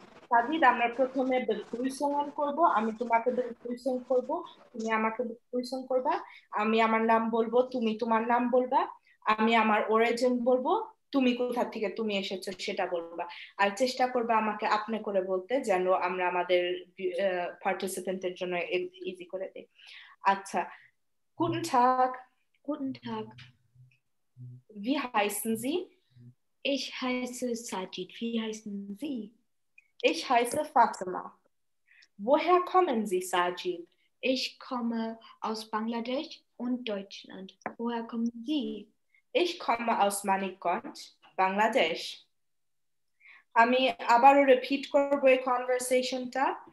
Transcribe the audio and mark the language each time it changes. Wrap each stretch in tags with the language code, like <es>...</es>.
<bn>সাজিদ, আমরা প্রথমে বেgrüßungen করব। আমি তোমাকে বেgrüßen করব, তুমি আমাকে বেgrüßen করবা। আমি আমার নাম বলবো, তুমি তোমার নাম বলবা। আমি আমার অরিজিন বলবো, তুমি কোথা থেকে তুমি এসেছো সেটা বলবা। আর চেষ্টা করবা আমাকে আপনি করে বলতে, যেন আমরা আমাদের পার্টিসিপেন্টের জন্য ইজি করে দিই।</bn> <de>আচ্ছা, guten Tag. Guten Tag. Wie heißen Sie? Ich heiße Sajid. Wie heißen Sie? Ich heiße Fatima. Woher kommen Sie, Sajid? Ich komme aus Bangladesch und Deutschland. Woher kommen Sie? Ich komme aus Manikganj, Bangladesh.</de> <bn>আমি আবারও repeat করব এই কনভারসেশনটা।</bn>